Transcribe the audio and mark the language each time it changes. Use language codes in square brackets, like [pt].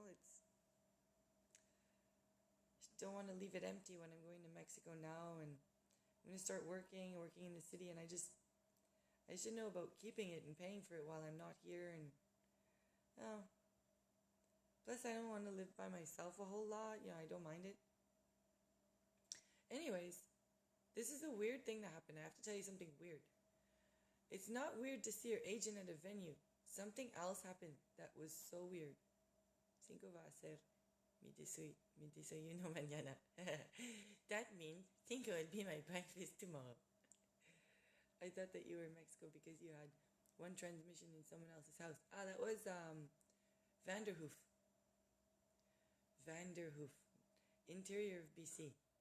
[en] I don't want to leave it empty when I'm going to Mexico now, and I'm going to start working in the city, and I should know about keeping it and paying for it while I'm not here, and plus I don't want to live by myself a whole lot. I don't mind it. Anyways, this is a weird thing that happened. I have to tell you something weird. It's not weird to see your agent at a venue. Something else happened that was so weird. [es] Cinco va a hacer mi desayuno mañana. [en] That means Cinco will be my breakfast tomorrow. I thought that you were in Mexico because you had one transmission in someone else's house. That was Vanderhoof. Interior of BC.